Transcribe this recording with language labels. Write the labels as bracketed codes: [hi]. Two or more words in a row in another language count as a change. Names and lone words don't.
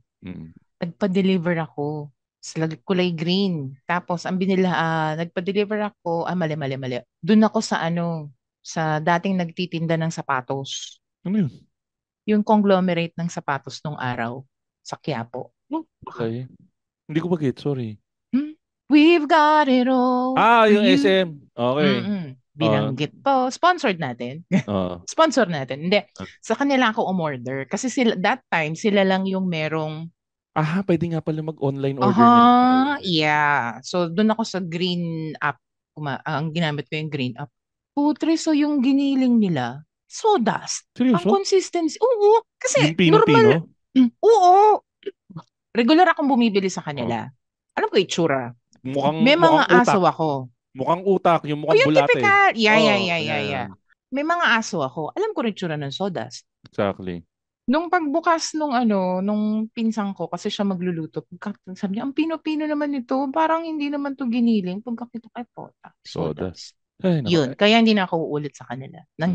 [tl] Nagpa-deliver ako. Kulay green. Tapos, nagpa-deliver ako, mali. Doon ako sa dating nagtitinda ng sapatos. Ano yun? Yung conglomerate ng sapatos nung araw sa Quiapo. Okay. Hindi ko bagit, sorry. [en] We've got it all. [tl] Yung SM. Okay. Binanggit po. Sponsored natin. Sponsor natin. Hindi. Sa kanila ako umorder. Kasi [en] that time, [tl] sila lang yung merong Pwede nga pala mag-online order na lang Aha, pala. yeah. So, doon ako sa Green app. Ang ginamit ko yung Green app. Putre, so yung giniling nila, sawdust. Ang Seryoso? consistency. Oo, kasi Yung normal. Pino-Pino? Oo, regular akong bumibili sa Oh. kanila. Alam ko itsura. Mukhang, May mukhang mga utak. aso ako. Mukhang utak, yung O mukhang yung bulate. typical. [en] Yeah, yeah, Oh, yeah, yeah, yeah. [tl] yan. May mga aso ako. Alam ko rin itsura ng sawdust. Exactly. Nung pagbukas nung pinsang ko, kasi siya magluluto, sabi niya, ang pino-pino naman ito, parang hindi naman to giniling. Pagkakita kay Pota, Sodas. sawdust. Ay, nako. Yun, kaya hindi na ako uulit sa kanila ng